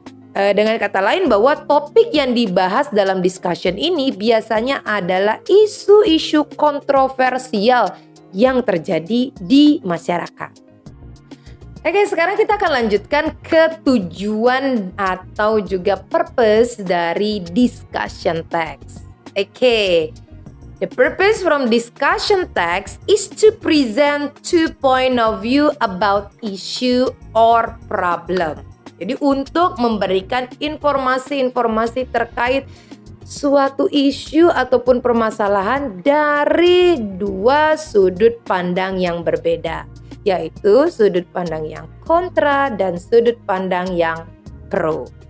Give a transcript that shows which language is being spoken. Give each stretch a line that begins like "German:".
Indonesian: Dengan kata lain bahwa topik yang dibahas dalam discussion ini biasanya adalah isu-isu kontroversial yang terjadi di masyarakat. Oke, sekarang kita akan lanjutkan ke tujuan atau juga purpose dari discussion text.
English: Oke, the purpose from discussion text is to present two point of view about issue or problem.
Indonesian: Jadi untuk memberikan informasi-informasi terkait suatu isu ataupun permasalahan dari dua sudut pandang yang berbeda, yaitu sudut pandang yang kontra dan sudut pandang yang pro.